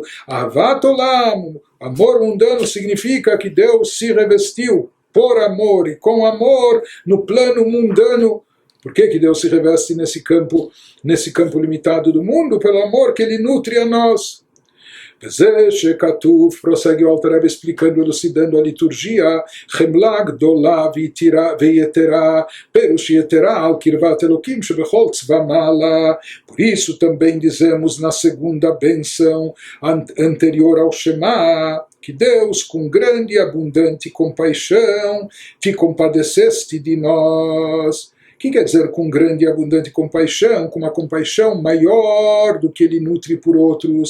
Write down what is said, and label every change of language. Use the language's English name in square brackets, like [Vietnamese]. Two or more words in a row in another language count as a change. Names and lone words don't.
[Hebrew] אהבת עולם, [Portuguese] amor mundano, significa que Deus se revestiu por amor e com amor no plano mundano. Por que Deus se reveste nesse campo limitado do mundo? Pelo amor que Ele nutre a nós. Prossegue o Alter Rebbe explicando, elucidando a liturgia. [Hebrew] חמלה גדולה ויתרה, פירוש יתרה על קרבת אלוקים שבכל צבא מעלה. [Portuguese] Por isso também dizemos na segunda bênção anterior ao Shema, que Deus, com grande e abundante compaixão, te compadeceste de nós. O que quer dizer com grande e abundante compaixão? Com uma compaixão maior do que ele nutre por outros.